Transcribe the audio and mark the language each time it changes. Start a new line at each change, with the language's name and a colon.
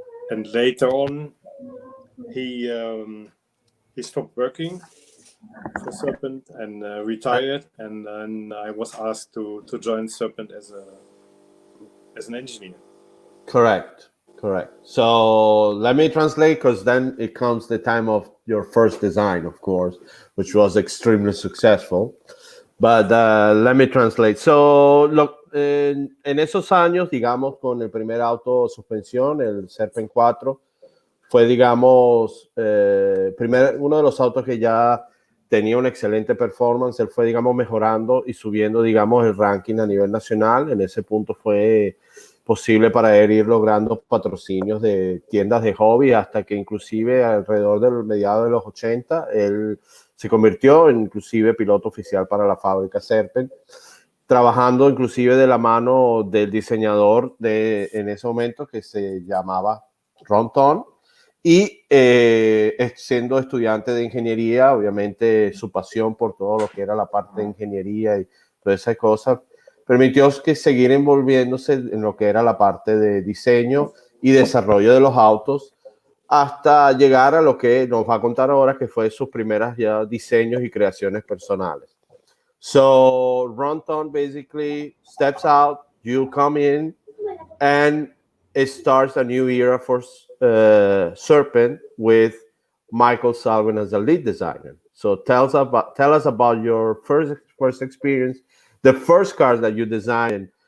English: And later on, he stopped working for Serpent and retired, and then I was asked to join Serpent as an engineer. Correct. So let me translate, because then it comes the time of your first design, of course, which was extremely successful. But let me translate.
Spanish: So, en esos años, digamos, con el primer auto suspensión, el Serpent 4, fue, digamos, uno de los autos que ya tenía una excelente performance. Él fue, digamos, mejorando y subiendo, digamos, el ranking a nivel nacional. En ese punto fue posible para él ir logrando patrocinios de tiendas de hobby, hasta que inclusive alrededor del mediado de los 80, él se convirtió en inclusive piloto oficial para la fábrica Serpent, trabajando inclusive de la mano del diseñador en ese momento, que se llamaba Ron Tom, y siendo estudiante de ingeniería, obviamente su pasión por todo lo que era la parte de ingeniería y todas esas cosas permitió que seguir envolviéndose en lo que era la parte de diseño y desarrollo de los autos, hasta llegar a lo que nos va a contar ahora, que fue sus primeras ya diseños y creaciones personales.
English: So Ronton basically steps out, you come in, and it starts a new era for Serpent with Michael Salven as the lead designer. So tell us about your first experience, the first cars that you designed.